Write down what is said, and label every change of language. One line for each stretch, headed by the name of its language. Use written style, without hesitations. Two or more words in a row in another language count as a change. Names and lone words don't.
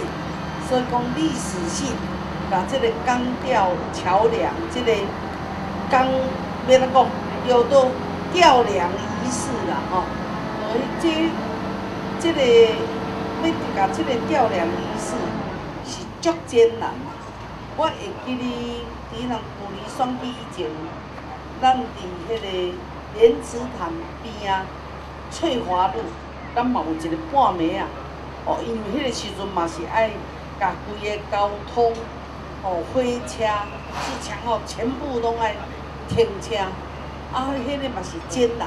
Min Nan Chinese: 所以讲历史性，把这个钢吊桥梁，这个钢要怎讲，叫做吊梁仪式啦，这个。要甲即个吊梁仪式是足艰难。我会记哩，伫咱旧年选举以前，咱伫迄个莲池潭边翠华路，咱嘛有一个半暝因为迄个时阵嘛是爱甲规个交通火车、机场全部拢爱停车，迄个嘛是艰难。